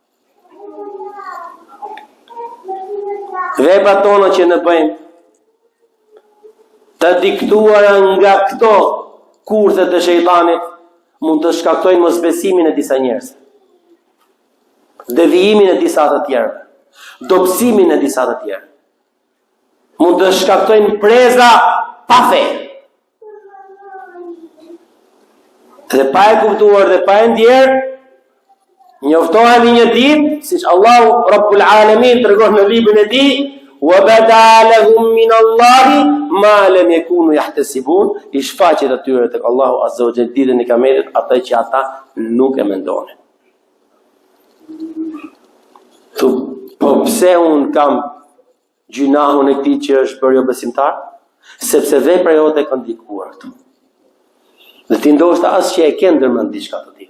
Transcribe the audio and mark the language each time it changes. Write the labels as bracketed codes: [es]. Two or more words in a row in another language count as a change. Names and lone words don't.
[sq] Veprat tona që ne bëjmë të diktuara nga këto kurthe të shejtanit mund të shkaktojnë mosbesimin e disa njerëzve, devijimin e disa të tjerëve, dobësimin e disa të tjerëve. Mund të shkaktojnë preza pa fe. Dhe pa e kuptuar dhe pa e ndjerë, njoftohemi një ditë, siç Allahu [ar] رب العالمين [sq] tregon në librin e tij, [ar] وبدا لهم من الله ما لم يكونوا يحتسبون, [sq] i shfaqet atyre tek Allahu [ar] عز وجل [sq] ditën e Kiametit atë që ata nuk e mendonin. Po pse un kam gjynahun e këtij që është bërë jo besimtar? Sepse vepra jote kanë ndikuar këtu. Dhe ti ndoshta as që e ke ndërmend diçka të tillë.